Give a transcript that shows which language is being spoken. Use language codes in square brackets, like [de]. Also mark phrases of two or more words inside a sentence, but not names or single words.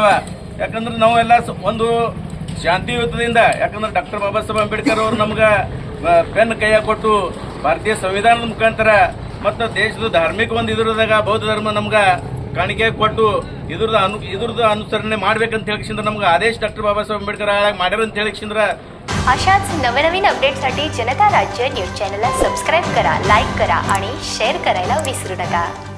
[kn] ಯಾಕಂದ್ರೆ ನಾವೆಲ್ಲ ಒಂದು ಶಾಂತಿಯುತದಿಂದ, ಯಾಕಂದ್ರೆ ಡಾಕ್ಟರ್ ಬಾಬಾಸಾಹೇಬ್ ಅಂಬೇಡ್ಕರ್ ಅವರು ನಮ್ಗೆ ಪೆನ್ ಕೈಯಾಗ ಕೊಟ್ಟು ಭಾರತೀಯ ಸಂವಿಧಾನದ ಮುಖಾಂತರ ಮತ್ತು ದೇಶದ ಧಾರ್ಮಿಕ ಒಂದು ಇದ್ರದಾಗ ಬೌದ್ಧ ಧರ್ಮ ನಮ್ಗೆ ಕಾಣಿಕೆ ಕೊಟ್ಟು ಇದ್ರದ್ದು ಅನುಸರಣೆ ಮಾಡ್ಬೇಕಂತ ಹೇಳಿಸಿಂದ್ರ ನಮ್ಗೆ ಆದೇಶ ಡಾಕ್ಟರ್ ಬಾಬಾಸಾहेब आंबेडकर ಮಾಡ್ಯಾರ ಅಂತ ಹೇಳಿಸಿಂದ್ರ [mr] अशाच नवनवीन अपडेटसाठी जनता राज्य न्यूज चॅनलला सबस्क्राईब करा, लाईक करा आणि शेअर करायला विसरू नका।